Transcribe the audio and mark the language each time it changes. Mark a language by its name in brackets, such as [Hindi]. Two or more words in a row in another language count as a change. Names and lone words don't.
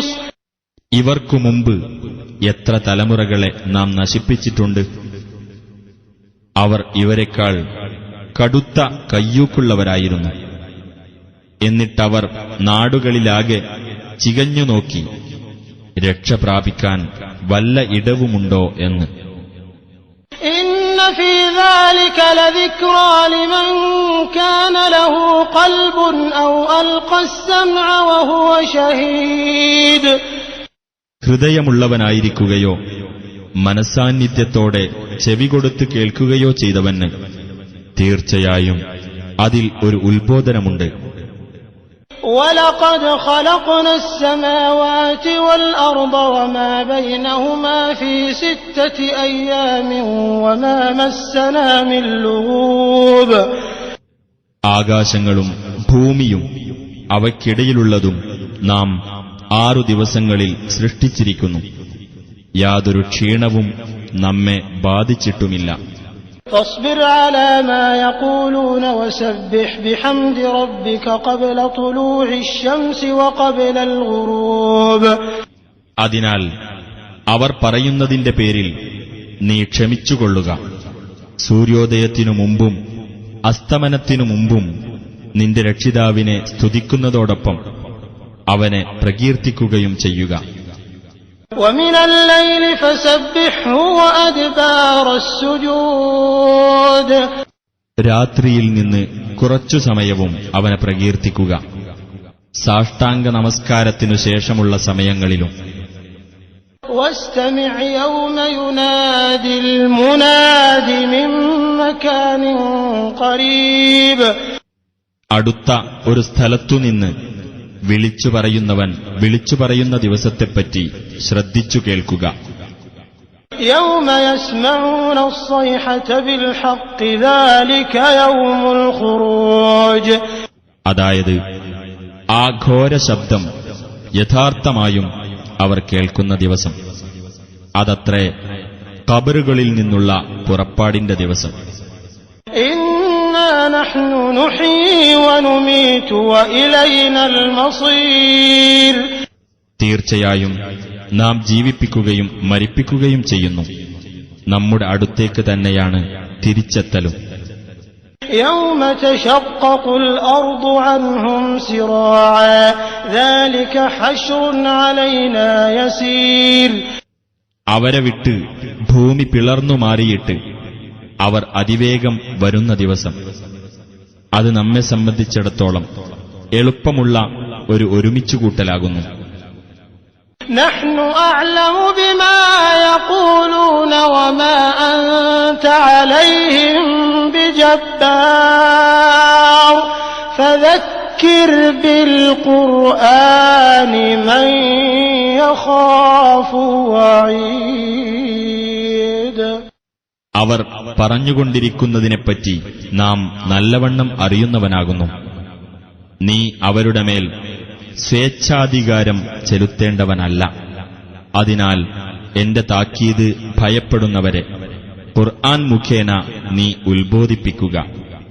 [Malayalam] ഇവർക്കു മുമ്പ് എത്ര തലമുറകളെ നാം നശിപ്പിച്ചിട്ടുണ്ട്. അവർ ഇവരെക്കാൾ കടുത്ത കയ്യൂക്കുള്ളവരായിരുന്നു. എന്നിട്ടവർ നാടുകളിലാകെ ചികഞ്ഞു നോക്കി രക്ഷ പ്രാപിക്കാൻ വല്ല ഇടവുമുണ്ടോ എന്ന്. [Arabic] إن في ذلك لذكرى لمن كان له قلب أو ألقى السمع وهو شهيد. [Malayalam] ഹൃദയമുള്ളവനായിരിക്കുകയോ മനസ്സാന്നിധ്യത്തോടെ ചെവികൊടുത്ത് കേൾക്കുകയോ ചെയ്തവന് തീർച്ചയായും അതിൽ ഒരു ഉത്ബോധനമുണ്ട്. [Arabic] وَلَقَدْ خَلَقْنَا السَّمَاوَاتِ وَالْأَرْضَ وَمَا بَيْنَهُمَا فِي 6 أَيَّامٍ وَمَا مَسَّنَا مِن لُّغُوبٍ. [Malayalam] ആകാശങ്ങളും ഭൂമിയും അവയ്ക്കിടയിലുള്ളതും നാം 6 ദിവസങ്ങളിൽ സൃഷ്ടിച്ചിരിക്കുന്നു. യാതൊരു ക്ഷീണവും നമ്മെ ബാധിച്ചിട്ടുമില്ല. [Arabic] فاصبر على ما يقولون وسبح بحمد ربك قبل طلوع الشمس وقبل الغروب. [Malayalam] അതിനാൽ അവർ പറയുന്നതിന്റെ പേരിൽ നീ ക്ഷമിച്ചുകൊള്ളുക. സൂര്യോദയത്തിനു മുമ്പും അസ്തമനത്തിനു മുമ്പും നിന്റെ രക്ഷിതാവിനെ സ്തുതിക്കുന്നതോടൊപ്പം അവനെ പ്രകീർത്തിക്കുകയും ചെയ്യുക. [Arabic] ومن الليل فسبحه وأدبار السجود. [Malayalam] രാത്രിയിൽ നിന്ന് കുറച്ചു സമയവും അവനെ പ്രകീർത്തിക്കുക, സാഷ്ടാംഗ നമസ്കാരത്തിനു ശേഷമുള്ള സമയങ്ങളിലും. [Arabic] واستمع يوم ينادي المناد من مكان قريب. [Malayalam] അടുത്ത ഒരു സ്ഥലത്തുനിന്ന് വിളിച്ചു പറയുന്നവൻ വിളിച്ചു പറയുന്ന ദിവസത്തെപ്പറ്റി ശ്രദ്ധിച്ചു കേൾക്കുക. [Arabic] يوم يسمعون الصيحة بالحق ذلك يوم الخروج. [Malayalam] അതായത് ആ ഘോര ശബ്ദം യഥാർത്ഥമായും അവർ കേൾക്കുന്ന ദിവസം, അതത്രേ ഖബറുകളിൽ നിന്നുള്ള പുറപ്പാടിന്റെ ദിവസം. [Arabic] إنا نحن نحيي ونميت وإلينا المصير. [Malayalam] തീർച്ചയായും നാം ജീവിപ്പിക്കുകയും മരിപ്പിക്കുകയും ചെയ്യുന്നു, നമ്മുടെ അടുത്തേക്ക് തന്നെയാണ് തിരിച്ചെത്തലും. [Arabic] يوم تشقق الأرض عنهم سراعا ذلك حشر علينا يسير. [Malayalam] അവരെ വിട്ട് ഭൂമി പിളർന്നു മാറിയിട്ട് അവർ അതിവേഗം വരുന്ന ദിവസം, അത് നമ്മെ സംബന്ധിച്ചിടത്തോളം എളുപ്പമുള്ള ഒരു ഒരുമിച്ചുകൂട്ടലാകുന്നു. [Arabic] نحن أعلم بما يقولون وما أنت عليهم بجبار فذكر بالقرآن من يخاف وعيد. [Malayalam] അവർ പറഞ്ഞുകൊണ്ടിരിക്കുന്നതിനെപ്പറ്റി നാം നല്ലവണ്ണം അറിയുന്നവനാകുന്നു. നീ അവരുടെ മേൽ സ്വേച്ഛാധികാരം ചെലുത്തേണ്ടവനല്ല. അതിനാൽ എന്റെ താക്കീത് ഭയപ്പെടുന്നവരെ ഖുർആൻ മുഖേന നീ ഉത്ബോധിപ്പിക്കുക.